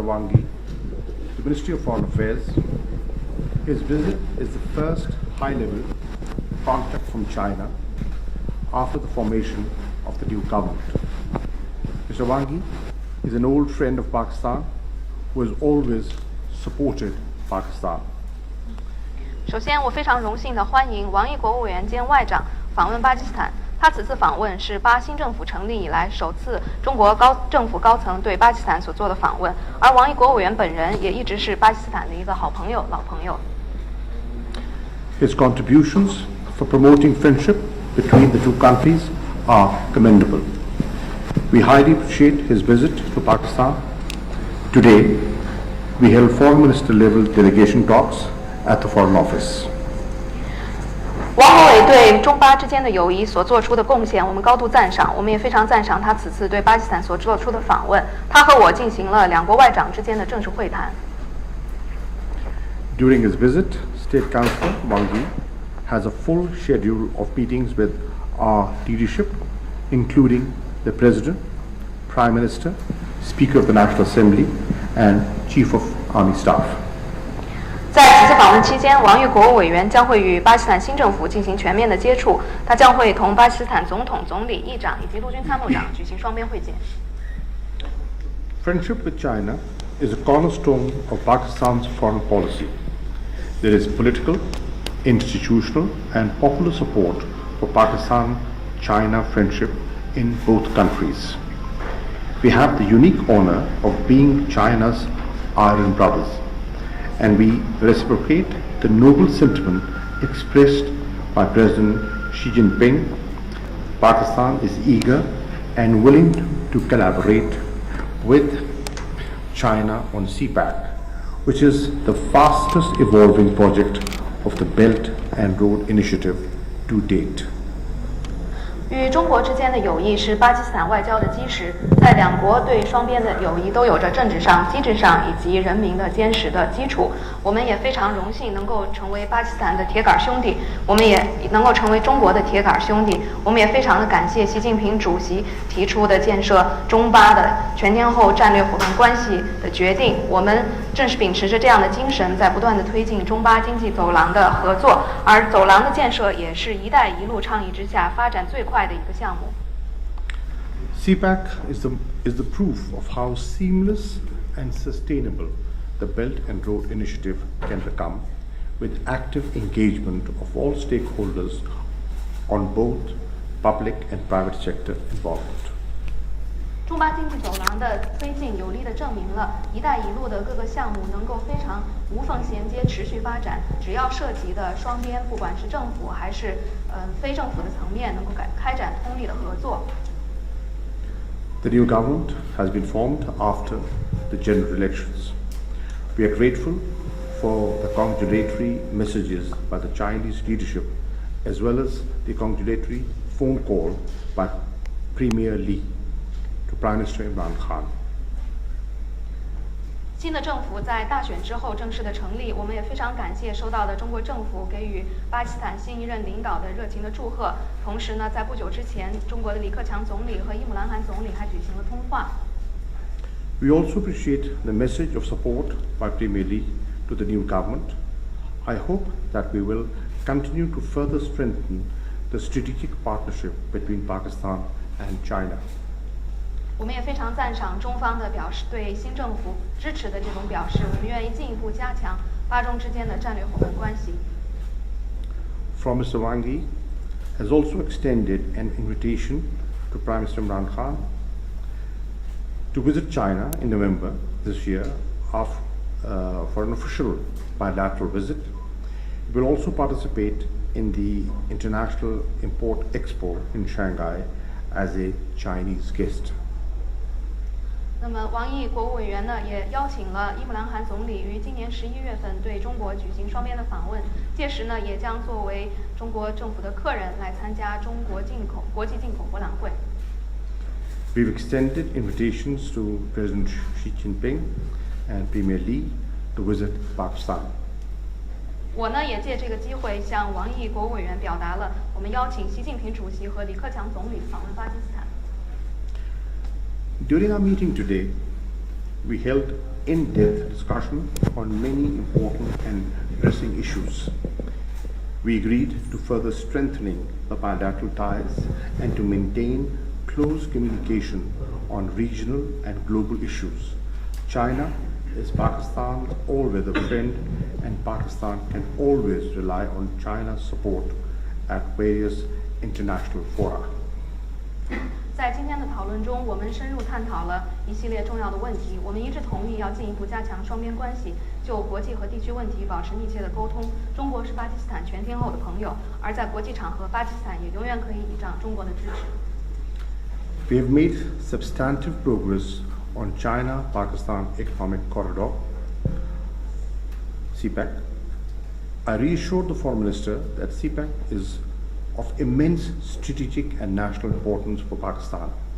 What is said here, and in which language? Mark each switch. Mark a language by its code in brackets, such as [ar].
[en] Wang Yi, to the Ministry of Foreign Affairs. His visit is the first high-level contact from China after the formation of the new government. Mr. Wang Yi is an old friend of Pakistan who has always supported Pakistan. [zh] 首先，我非常荣幸地欢迎王毅国务委员兼外长访问巴基斯坦。他此次访问是巴新政府成立以来首次中国政府高层对巴基斯坦所做的访问，而王毅国务委员本人也一直是巴基斯坦的一个好朋友、老朋友。 [en] His contributions for promoting friendship between the two countries are commendable. We highly appreciate his visit to Pakistan. Today, we held foreign minister level delegation talks at the Foreign Office. [zh] 王国伟对中巴之间的友谊所做出的贡献，我们高度赞赏。我们也非常赞赏他此次对巴基斯坦所做出的访问。他和我进行了两国外长之间的正式会谈。 [en] During his visit, State Councillor Wang Yi has a full schedule of meetings with our leadership, including the President, Prime Minister, Speaker of the National Assembly, and Chief of Army Staff. [zh] 在此次访问期间，王毅国务委员将会与巴基斯坦新政府进行全面的接触。他将会同巴基斯坦总统、总理、议长以及陆军参谋长举行双边会见。 [en] Friendship with China is a cornerstone of Pakistan's foreign policy. There is political, institutional, and popular support for Pakistan-China friendship in both countries. We have the unique honor of being China's iron brothers, and we reciprocate the noble sentiment expressed by President Xi Jinping. Pakistan is eager and willing to collaborate with China on CPEC, which is the fastest evolving project of the Belt and Road Initiative to date. [zh] 与中国之间的友谊是巴基斯坦外交的基石，在两国对双边的友谊都有着政治上、机制上以及人民的坚实的基础。我们也非常荣幸能够成为巴基斯坦的铁杆兄弟，我们也能够成为中国的铁杆兄弟。我们也非常的感谢习近平主席提出的建设中巴的全天候战略伙伴关系的决定。我们正是秉持着这样的精神，在不断的推进中巴经济走廊的合作，而走廊的建设也是“一带一路”倡议之下发展最快的一个项目。 [en] CPEC is the proof of how seamless and sustainable the Belt and Road Initiative can become, with active engagement of all stakeholders on both public and private sector involvement. [zh] 中巴经济走廊的推进有力地证明了“一带一路”的各个项目能够非常无缝衔接、持续发展。只要涉及的双边，不管是政府还是非政府的层面，能够开展通力的合作。 [en] The new government has been formed after the general elections. We are grateful for the congratulatory messages by the Chinese leadership, as well as the congratulatory phone call by Premier Li to Prime Minister Imran Khan. [zh] 新的政府在大选之后正式的成立，我们也非常感谢收到的中国政府给予巴基斯坦新一任领导的热情的祝贺。同时呢，在不久之前，中国的李克强总理和伊姆兰汗总理还举行了通话。 [en] We also appreciate the message of support by Premier Li to the new government. I hope that we will continue to further strengthen the strategic partnership between Pakistan and China. [zh] 我们也非常赞赏中方的表示对新政府支持的这种表示，我们愿意进一步加强巴中之间的战略伙伴关系。 [en] From Mr. Wang Yi has also extended an invitation to Prime Minister Imran Khan to visit China in November this year for an official bilateral visit. He will also participate in the International Import Expo in Shanghai as a Chinese guest. [zh] 那么，王毅国务委员呢，也邀请了伊姆兰汗总理于今年11月份对中国举行双边的访问，届时呢，也将作为中国政府的客人来参加中国国际进口博览会。 [en] We've extended invitations to President Xi Jinping and Premier Li to visit Pakistan. [zh] 我呢也借这个机会向王毅国务委员表达了我们邀请习近平主席和李克强总理访问巴基斯坦。 [en] During our meeting today, we held in-depth discussion on many important and pressing issues. We agreed to further strengthening the bilateral ties and to maintain close communication on regional and global issues. China is Pakistan's all-weather friend, and Pakistan can always rely on China's support at various international fora. [zh] 在今天的讨论中，我们深入探讨了一系列重要的问题。我们一致同意要进一步加强双边关系，就国际和地区问题保持密切的沟通。中国是巴基斯坦全天候的朋友，而在国际场合，巴基斯坦也永远可以倚仗中国的支持。 [en] We have made substantive progress on China-Pakistan Economic Corridor, CPEC. I reassured the Foreign Minister that CPEC is of immense strategic and national importance for Pakistan.